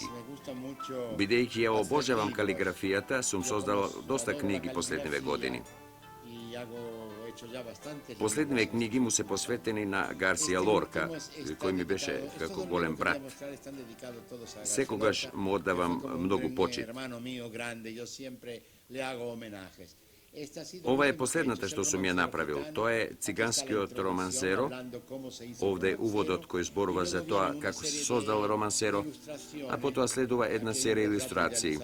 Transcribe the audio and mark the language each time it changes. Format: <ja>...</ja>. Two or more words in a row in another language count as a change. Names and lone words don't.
<es>me gusta mucho</es> <mk>Бидејќи ја обожавам калиграфијата, сум создал доста книги последниве години.</mk> <es>y he hecho ya bastantes.</es> <mk>Последниве книги му се посветени на Гарсија Лорка, кој ми беше како голем брат. Секогаш му оддавам многу почит. Ова е последната што сум ја направил. Тоа е циганскиот романсеро. Овде е уводот кој зборува за тоа како се создал романсеро, а потоа следува една серија илустрации.</mk>